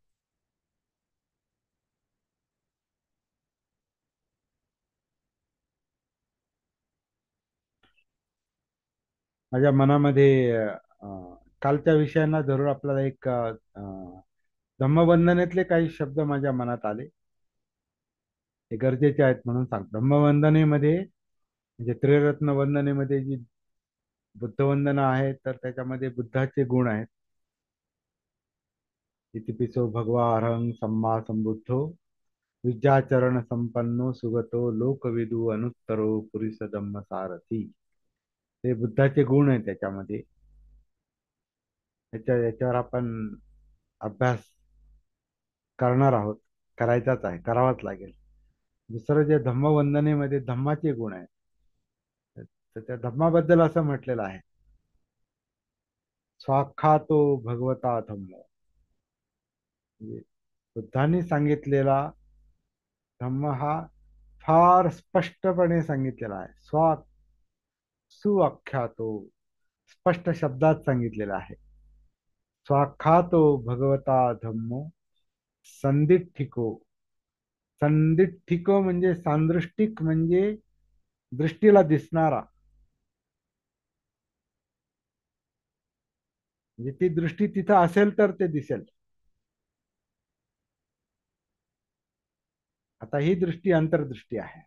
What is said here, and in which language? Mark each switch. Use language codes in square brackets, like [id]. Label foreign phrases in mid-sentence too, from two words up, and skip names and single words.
[mr] माझ्या मनामध्ये कालच्या विषयांना धरून आपल्याला एक धम्मवंदनेतले काही शब्द माझ्या मनात आले. ते गरजेचे आहेत म्हणून सांगतो. धम्मवंदनेमध्ये म्हणजे त्रिरत्न वंदनेमध्ये जी बुद्धवंदना आहे, तर त्याच्यामध्ये बुद्धाचे गुण आहेत. [pi] इतिपिसो भगवा अरहं सम्मा संबुद्धो विद्याचरण संपन्नो सुगतो लोकविदु अनुत्तरो पुरीस धम्म सारथी. [mr] ते बुद्धाचे गुण आहेत त्याच्यामध्ये. याच्यावर आपण अभ्यास करणार आहोत, करायचाच आहे, करावाच लागेल. दुसरं जे धम्मवंदनेमध्ये धम्माचे गुण आहेत, तर त्या धम्माबद्दल असं म्हटलेलं आहे, [pi] स्वाख्यातो भगवता धम्मो. [mr] म्हणजे बुद्धांनी सांगितलेला धम्म हा फार स्पष्टपणे सांगितलेला आहे. सुआख्यातो, स्पष्ट शब्दात सांगितलेला आहे. [pi] स्वाख्यातो भगवता धम्मो संदिठ्ठिको. [mr] संदिठ्ठिको म्हणजे सांदृष्टिक, म्हणजे दृष्टीला दिसणारा. म्हणजे ती दृष्टी तिथं असेल तर ते दिसेल. आता ही दृष्टी अंतर्दृष्टी आहे.